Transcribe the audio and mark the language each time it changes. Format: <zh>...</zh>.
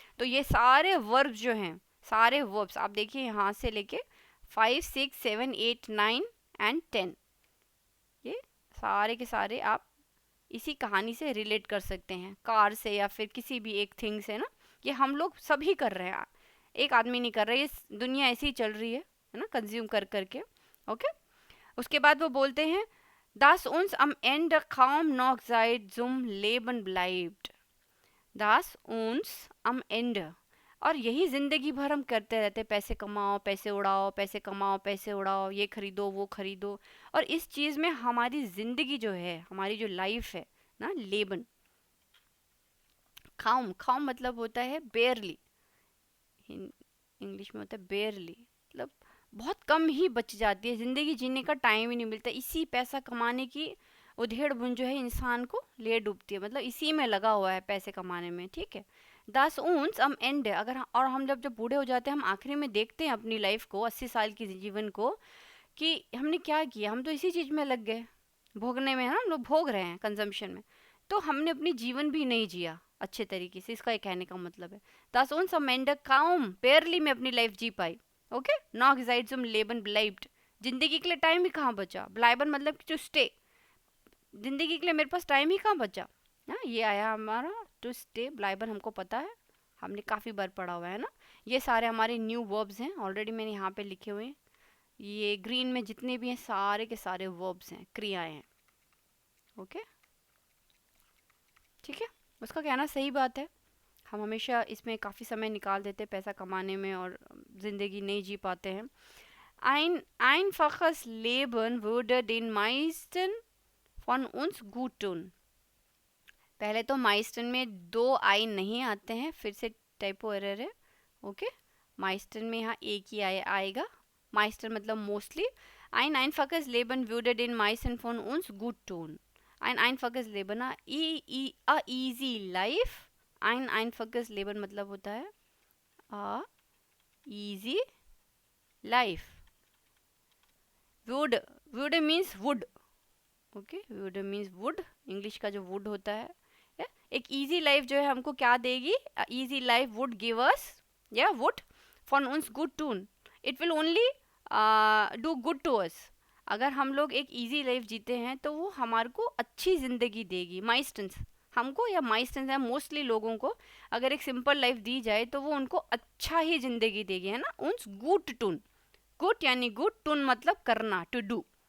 <hi>तो ये सारे वर्ब जो हैं, सारे वर्ब्स आप देखिए यहाँ से लेके 5, 6, 7, 8, 9 एंड 10, ये सारे के सारे आप इसी कहानी से रिलेट कर सकते हैं, कार से या फिर किसी भी एक थिंग से ना। ये हम लोग सभी कर रहे हैं, एक आदमी नहीं कर रहा है, ये दुनिया ऐसी ही चल रही है ना, कंज्यूम कर करके, ओके। उसके बाद वो बोलते हैं</hi> <de>Das uns am Ende kaum noch Zeit zum Leben bleibt. Das uns am Ende,</de> <hi>और यही जिंदगी भर हम करते रहते, पैसे कमाओ, पैसे उड़ाओ, पैसे कमाओ, पैसे उड़ाओ, ये खरीदो, वो खरीदो, और इस चीज़ में हमारी जिंदगी जो है, हमारी जो लाइफ है ना, लेबन, खाम खाम मतलब होता है बेयरली, इंग्लिश में होता है बेयरली, मतलब बहुत कम ही बच जाती है, ज़िंदगी जीने का टाइम ही नहीं मिलता, इसी पैसा कमाने की उधेड़ बुन जो है इंसान को ले डूबती है, मतलब इसी में लगा हुआ है पैसे कमाने में, ठीक है। दस ऊंस हम एंड, अगर और हम जब बूढ़े हो जाते हैं, हम आखिरी में देखते हैं अपनी लाइफ को, 80 साल की जीवन को, कि हमने क्या किया, हम तो इसी चीज़ में लग गए, भोगने में, है ना, हम लोग भोग रहे हैं कंजम्पशन में, तो हमने अपनी जीवन भी नहीं जिया अच्छे तरीके से, इसका ये कहने का मतलब है।</hi> <de>Das uns am Ende kaum</de> <hi>barely में अपनी लाइफ जी पाई। Okay,</hi> <de>noch seit zum Leben bleibt,</de> <hi>जिंदगी के लिए टाइम ही कहाँ बचा। bleiben मतलब टू स्टे, जिंदगी के लिए मेरे पास टाइम ही कहाँ बचा। हाँ, ये आया हमारा टू स्टे, bleiben हमको पता है, हमने काफ़ी बार पढ़ा हुआ है ना। ये सारे हमारे न्यू वर्ब्स हैं, ऑलरेडी मैंने यहाँ पे लिखे हुए हैं। ये ग्रीन में जितने भी हैं सारे के सारे वर्ब्स हैं, क्रियाएं हैं। ओके, ठीक है, उसका कहना सही बात है। हम हमेशा इसमें काफ़ी समय निकाल देते हैं पैसा कमाने में और ज़िंदगी नहीं जी पाते हैं।</hi> <de>Ein einfaches Leben würde den meisten von uns gut tun।</de> <hi>पहले तो माइस्टन में दो आई नहीं आते हैं, फिर से टाइपो एरर है। ओके, माइस्टन में यहाँ एक ही आएगा। माइस्टन मतलब mostly.</hi> <de>Ein einfaches Leben würde den meisten von uns gut tun। Ein einfaches Leben,</de> <en>a easy life।</en> <de>ein einfaches Leben</de> <hi>मतलब होता है</hi> <en>a easy life। would, would means would।</en> <hi>Okay,</hi> <en>would means would,</en> <hi>English का जो would होता है।</hi> <en>एक easy life</en> <hi>जो है हमको क्या देगी,</hi> <en>easy life would give us, या would von uns good tun, it will only do good to us।</en> <hi>अगर हम लोग एक easy life जीते हैं तो वो हमारे को अच्छी ज़िंदगी देगी। माइस्टन्स हमको या माइस्टन्स या मोस्टली लोगों को अगर एक सिंपल लाइफ दी जाए तो वो उनको अच्छा ही ज़िंदगी देगी, है ना।</hi> <de>uns gut tun,</de> <hi>गुड यानी गुड, टून मतलब करना, टू डू।</hi>